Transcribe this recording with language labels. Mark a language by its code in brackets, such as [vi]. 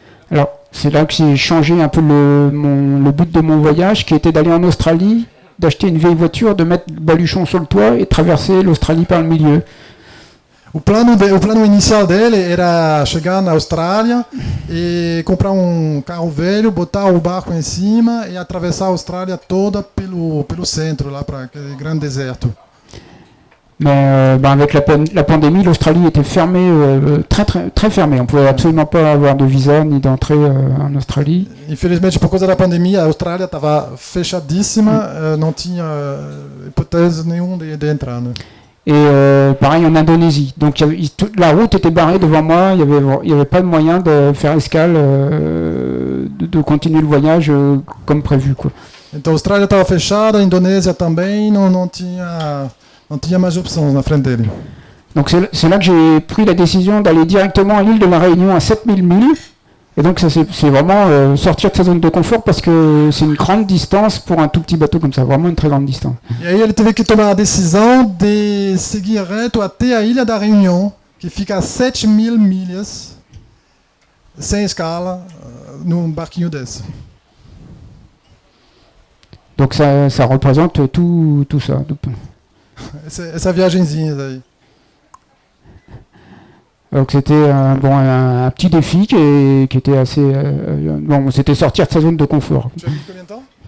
[fr] Alors c'est là que j'ai changé un peu le but de mon voyage, qui était d'aller en Australie, d'acheter une vieille voiture, de mettre le baluchon sur le toit et traverser l'Australie par le milieu. [pt] O plano inicial dele era chegar na Austrália e comprar carro velho, botar o barco em cima e atravessar a Austrália toda pelo centro, lá para aquele grande deserto. [fr] Mais avec la pandémie, l'Australie était fermée, très fermée. On ne pouvait absolument pas avoir de visa ni d'entrée en Australie. [pt] Infelizmente, por causa da pandemia, a Austrália estava fechadíssima, não tinha hipótese nenhuma de entrar. Né? [fr] Et pareil en Indonésie. Donc la route était barrée devant moi, il n'y avait pas de moyen de faire escale, de continuer le voyage comme prévu, quoi. [pt] Então a Austrália estava fechada, a Indonésia também, não tinha mais opções na frente dele. [fr] Donc c'est là que j'ai pris la décision d'aller directement à l'île de la Réunion à 7000 milles, Et donc c'est vraiment sortir de sa zone de confort parce que c'est une grande distance pour un tout petit bateau comme ça, vraiment une très grande distance. [pt] E aí ele teve que tomar a decisão de seguir reto até a Ilha da Reunião, que fica a 7.000 milhas, sem escala, num barquinho desse. [fr] Donc ça représente tout ça. [pt] Essa viagenzinha daí. [fr] Donc c'était un petit défi qui était assez... c'était sortir de sa zone de confort. Tu as mis combien de temps?